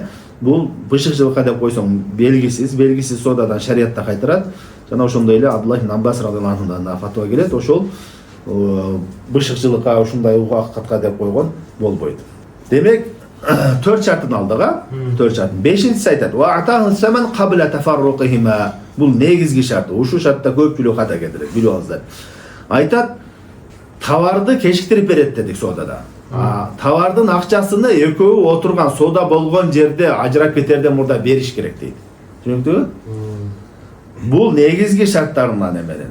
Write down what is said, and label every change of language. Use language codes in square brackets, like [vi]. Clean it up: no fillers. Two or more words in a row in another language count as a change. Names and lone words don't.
[ky] Бул бышыкчылыкка деп койсоң белгисиз содадан шариятта кайтарат. Жана ошондой эле Абдулла ибн Аббас [ar] رضي الله عنه [ky] да фатва келет, ошол бышыкчылыкка ушундай убакытка деп койгон болбойт. Демек, 4 шартын алдык, 4 шарт. 5-инчиси айтат: [ar] "وأعطاه ثمنا قبل تفرقهما." [ky] Бул негизги шарт. Ушу шартта көпчүлүк ката кетирет, билип алыңыздар. Айтат, товарды кечиктирип берет дедик содада. Товардын акчасыны экөө отурган сода болгон жерде ажырап кетерден мурда бериш керек дейт. Түшүнүктүбү? Бул негизги шарттарынан эмеден.